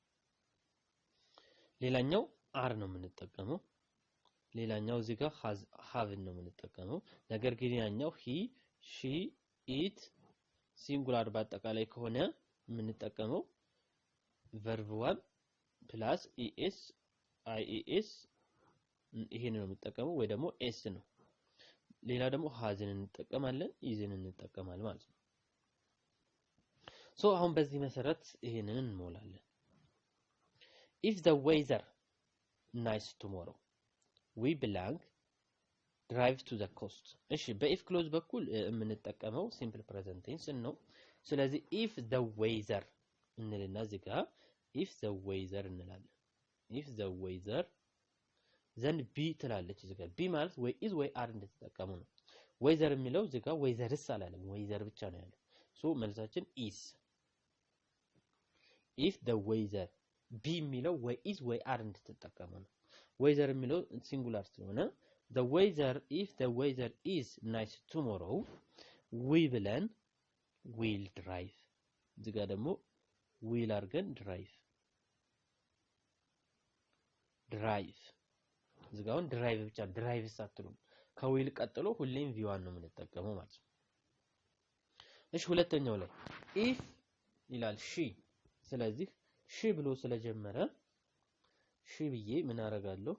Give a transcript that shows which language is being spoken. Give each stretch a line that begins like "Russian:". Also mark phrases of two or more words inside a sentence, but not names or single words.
Amharic: ሌላኛው አር ነው የምንጠቀመው። ሌላኛው እዚህ ጋር ሃቭን ነው የምንጠቀመው። ነገር ግን ያኛው
English: he she it singular
Amharic: በአጠቃላይ ከሆነ የምንጠቀመው
English: verb 1 plus es ies
Amharic: ይሄን ነው የምንጠቀመው ወይ ደግሞ ኤስ ነው። ሌላ ደግሞ ሃዝን እንጠቀማለን ኢዝን እንጠቀማለን ማለት ነው።
English: ሶ
Amharic: አሁን በዚህ መሰረት ይሄንን እንሞላለን።
English: if the weather nice tomorrow we belong drive to the
Amharic: coast እሺ
English: if clause
Amharic: በኩል የምንጠቀመው
English: simple present tense
Amharic: ነው። ስለዚህ
English: if the weather
Amharic: እንልና እዚህ ጋር
English: if the weather
Amharic: እንላለን።
English: if the weather then be
Amharic: ትላለች እዚህ ጋር ቢ ማለት ወይ ኢዝ ወይ አር እንደተጠቀሙ ነው። ዌዘር የሚለው እዚህ ጋር ዌዘርስ አላለም ዌዘር ብቻ ነው ያለው። ሶ መልሳችን ኢዝ
English: if the weather
Amharic: ቢ የሚለው ወይ ኢዝ ወይ አር እንደተጠቀሙ ነው። ዌዘር የሚለው ሲንጉላር ስለሆነ
English: the weather if the weather is nice tomorrow we
Amharic: ብለን
English: will drive
Amharic: እዚህ ጋር ደግሞ will አድርገን drive እዚህ ጋር ድራይቭ ብቻ ድራይቭስ አትሉም። ከዊል ቀጥሎ ሁሌም ቪዋን ነው የምንጠቀመው ማለት ነው። እሺ ሁለተኛው ላይ ኢፍ ይላል ሺ። ስለዚህ ሺ ብሎ ስለጀመረ ሺ ብዬ ምን አደርጋለሁ?